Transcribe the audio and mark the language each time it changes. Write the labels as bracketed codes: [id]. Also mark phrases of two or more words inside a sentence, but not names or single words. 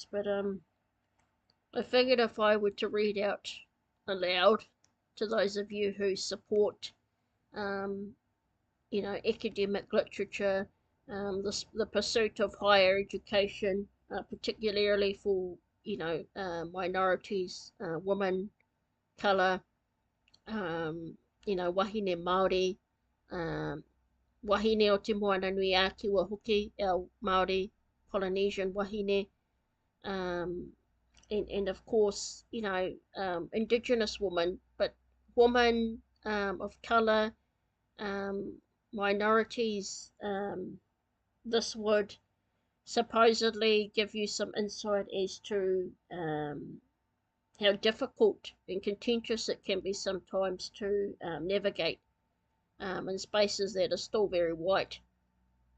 [en] But I figured if I were to read out aloud to those of you who support, academic literature, the pursuit of higher education, particularly for, minorities, women, colour, [mi] wahine Maori, wahine o te moana nui ākiwa hoki, [en] our Maori, Polynesian wahine, and of course, Indigenous women, but women of colour, minorities. This would supposedly give you some insight as to how difficult and contentious it can be sometimes to navigate in spaces that are still very white.